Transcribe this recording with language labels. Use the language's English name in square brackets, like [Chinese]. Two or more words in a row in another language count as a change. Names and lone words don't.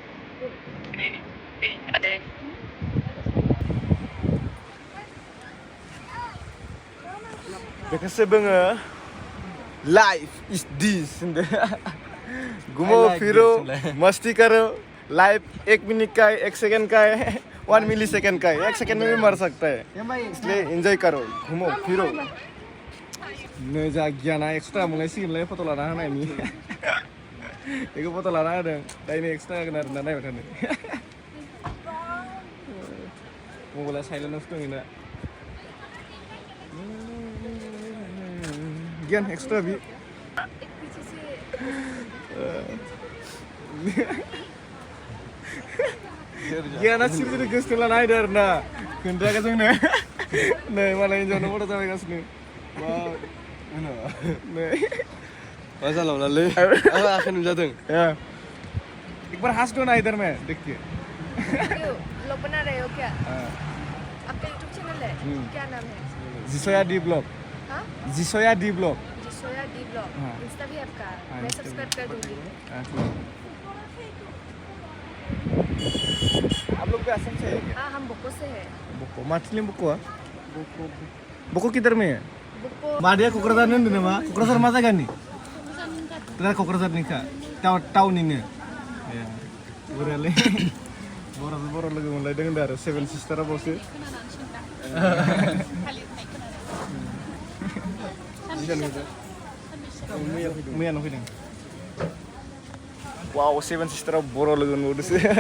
[Bodo] बेखौसो बुङो [English] life is this [Bodo] होनदो [Hindi] घूमो फिरो मस्ती करो लाइफ 1 मिनट का है 1 सेकंड का है 1 मिली सेकंड का है 1 सेकंड में भी मर सकता है इसलिए एंजॉय करो घूमो फिरो [Bodo] नै जा गियाना एक्सट्रा मोनलायसिगोनलै फट' लाना होनायनि बेखौ फट' लाना होदों दायनो एक्सट्रा होगोन आरोना नायबाय थानो मबाइला साइलेन्टआवसो दङ ना गियान एक्सट्रा भी गियाना सिरिजों गोसो लाना होदों आरोना खोन्थायाखै जोंनो नै मालाय हिन्जावनो फट' जाबायगासिनो नै मा जालावलालै आखाइ नुजादों [Hindi] एक बार हंस दो ना इधर में देख के व्लॉग बना रहे हो क्या आपका [English] YouTube channel [Hindi] है क्या नाम है जिसोया डी ब्लॉग हाँ जिसोया डी ब्लॉग जिसोया डी ब्लॉग इंस्टा भी आपका मैं सब्सक्राइब कर दूंगी आप लोग भी असम से है क्या हाँ हम बुको से है बुको माथिलिं बुको बुको किधर में है बुको [Bodo] मादिया क'क्राझार होनदों नामा क'क्राझार मा जायगानि दा क'क्राझारनिखा टाउननिनो बोरायालै बर' लोगो मोनलायदों होनदों आरो सेभेन सिस्टारा बावसो मैयानो फैदों वाव सेभेन सिस्टाराव बर' लोगो नुदोंसो